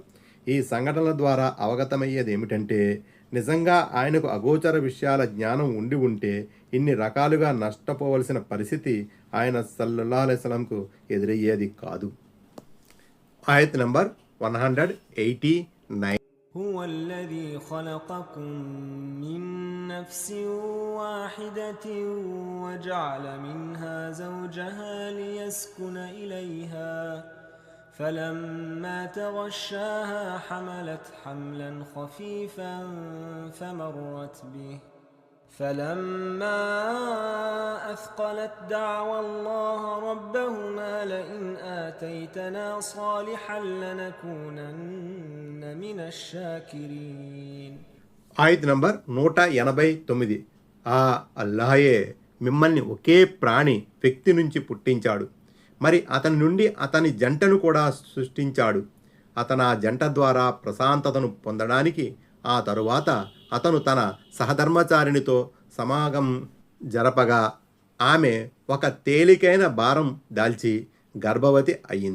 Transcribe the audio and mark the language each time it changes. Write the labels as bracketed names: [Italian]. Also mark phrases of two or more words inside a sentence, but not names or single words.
[Telugu] ఈ సంఘటనల ద్వారా అవగతమయ్యేది ఏమిటంటే నిజంగా ఆయనకు అగోచర విషయాల జ్ఞానం ఉండి ఉంటే ఇన్ని రకాలుగా నష్టపోవలసిన పరిస్థితి ఆయన [Arabic] صلى الله عليه وسلم [Telugu] ఎదురయ్యేది కాదు. ఆయత్ నంబర్ 189. [Arabic] هو الذي خلقكم من نفس واحدة وجعل منها زوجها ليسكن إليها فلما تغشاها حملت حملا خفيفا فلما أثقلت دعوا الله ربهما لئن آتيتنا صالحا لنكونن من الشاكرين. [Telugu] ఆయత్ నంబర్ 189. ఆ అల్లాహయే మిమ్మల్ని ఒకే ప్రాణి వ్యక్తి నుంచి పుట్టించాడు, మరి అతని నుండి అతని జంటను కూడా సృష్టించాడు. అతను ఆ జంట ద్వారా ప్రశాంతతను పొందడానికి ఆ తరువాత అతను తన సహధర్మచారినితో సమాగం జరపగా ఆమె ఒక తేలికైన భారం దాల్చి గర్భవతి అయ్యింది.